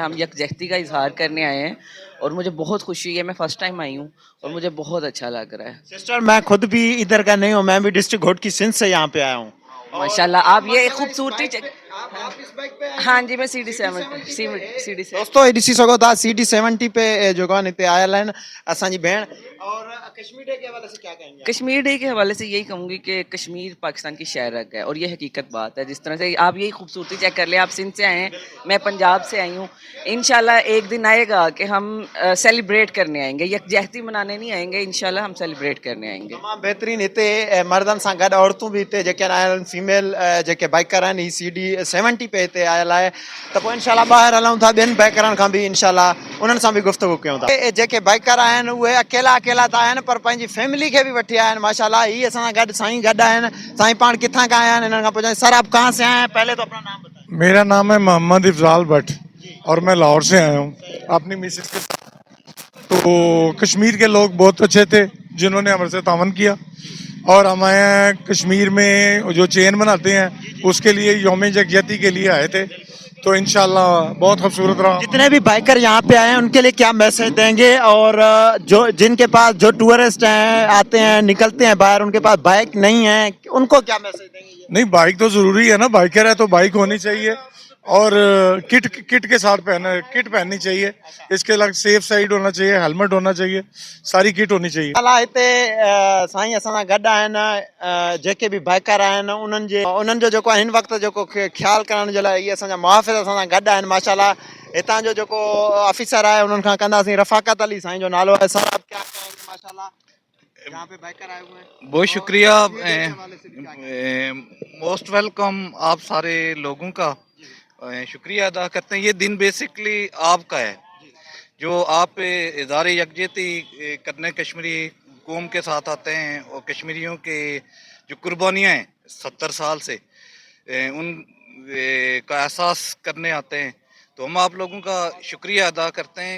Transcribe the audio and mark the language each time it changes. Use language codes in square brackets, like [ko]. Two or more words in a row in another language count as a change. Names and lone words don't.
[ur] ہم یکجہتی کا اظہار کرنے آئے ہیں اور مجھے بہت خوشی ہے. میں [en] first time [ur] آئی ہوں اور مجھے بہت اچھا لگ رہا ہے. سسٹر، میں خود بھی ادھر کا نہیں ہوں، میں بھی ڈسٹرکٹ گھوٹ کی سندھ سے یہاں پہ آیا ہوں. ماشاءاللہ، آپ یہ خوبصورتی ہاں جی، میں CD70 [sd] दोस्तों ॾिसी सघो था CD70 पे जेको आहे हिते आयल आहिनि असांजी भेण। [ur] اور کشمیر ڈے کے حوالے سے کیا کہیں گے? کشمیر ڈے کے حوالے سے یہی کہوں گی کہ کشمیر پاکستان کی شہرک ہے اور یہ حقیقت بات ہے. جس طرح سے آپ یہی خوبصورتی چیک کر لیں، آپ سندھ سے آئے ہیں، میں پنجاب سے آئی ہوں. ان شاءاللہ ایک دن آئے گا کہ ہم سیلیبریٹ کرنے آئیں گے، یکجہتی منانے نہیں آئیں گے. ان شاءاللہ ہم سیلیبریٹ کرنے آئیں گے. [sd] तमामु बहितरीन। हिते मर्दनि सां गॾु औरतूं बि हिते जेके आयल आहिनि, फीमेल जेके बाइकर आहिनि, ही CD70 पे हिते आयल आहे। त पोइ इंशाल्लाह ॿाहिरि हलूं था, ॿियनि बाइकरनि खां बि इंशाल्लाह उन्हनि सां बि गुफ़्तगू कयूं था। जेके बाइकर आहिनि उहे अकेला त आहिनि पर पंहिंजी फैमिली खे बि वठी आया आहिनि। माशाल्लाह ही असां सां गॾु साईं गॾु आहिनि। साईं पाण किथां खां आया आहिनि, हिननि खां पुछां। [ur] سر، آپ کہاں سے آئے ہیں؟ پہلے تو اپنا نام بتائیں. میرا نام ہے محمد افضال بھٹ اور میں لاہور سے آیا ہوں اپنی مسز کے ساتھ. تو کشمیر کے لوگ بہت اچھے تھے جنہوں نے ہمارے سے تعاون کیا اور ہم آئے ہیں کشمیر میں جو چین بناتے ہیں اس کے لیے، یوم یکجہتی کے لیے آئے تھے. تو ان شاءاللہ بہت خوبصورت رہا. جتنے بھی بائیکر یہاں پہ آئے ہیں ان کے لیے کیا میسج دیں گے، اور جو جن کے پاس جو ٹورسٹ ہیں آتے ہیں نکلتے ہیں باہر ان کے پاس بائیک نہیں ہے ان کو کیا میسج دیں گے? نہیں، بائیک تو ضروری ہے نا، بائیکر ہے تو بائیک ہونی چاہیے، اور کٹ کے ساتھ کٹ پہننی چاہیے، اس کے علاوہ [en] safe side [ur] ہونا چاہیے، ہیلمٹ ہونا چاہیے، ساری کٹ ہونی چاہیے. [sd] अला हिते साईं असां सां गॾु आहिनि जेके बि बाइकर आहिनि उन्हनि जो जेको हिन वक़्तु जेको ख़्यालु करण जे लाइ इहे असांजा मुहाफ़िज़ असां सां गॾु आहिनि माशाल्लाह। हितां जो जेको ऑफिसर आहे उन्हनि खां कंदासीं। रफ़ाकत अली साईं जो नालो है। [ur] سر آپ کیا کہیں گے ماشاءاللہ یہاں پہ بائیکر آئے ہوئے ہیں? بہت شکریہ, کے حوالے سے بھی کیا کہیں گے? [en] most welcome [ur] آپ سارے لوگوں کا شکریہ ادا کرتے ہیں. یہ دن بیسکلی آپ کا ہے، جو آپ اظہار یکجہتی کرنے کشمیری قوم کے ساتھ آتے ہیں اور کشمیریوں کے جو قربانیاں ہیں 70 سال سے ان کا احساس کرنے آتے ہیں، تو ہم آپ لوگوں کا شکریہ ادا کرتے ہیں.